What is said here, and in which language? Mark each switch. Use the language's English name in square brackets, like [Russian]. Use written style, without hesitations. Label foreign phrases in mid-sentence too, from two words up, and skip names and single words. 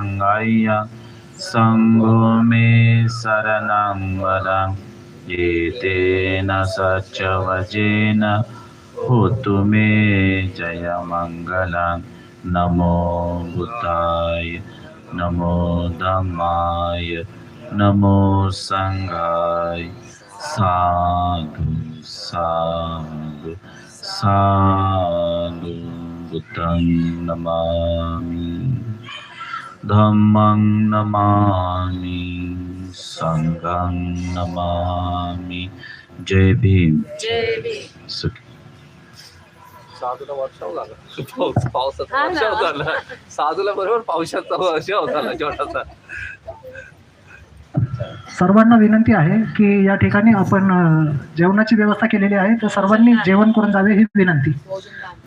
[Pali] अय्यं संඝो मे शरणं वरं एतेन सच्चवचेन होतु मे जयमङ्गलम् नमो बुद्धाय नमो धम्माय नमो संघाय साधु साधु साधु बुद्धं नमामि धम्मं नमामि संघं नमामि. [Marathi] जय भीम. सुखी. साधूला वर्षाव झाला पावसाचा वर्षाव झाला, साधूला बरोबर पावसाचा वर्षाव झाला छोटासा. सर्वांना विनंती आहे की या ठिकाणी आपण जेवणाची व्यवस्था केलेली आहे, तर सर्वांनी जेवण करून जावे ही विनंती.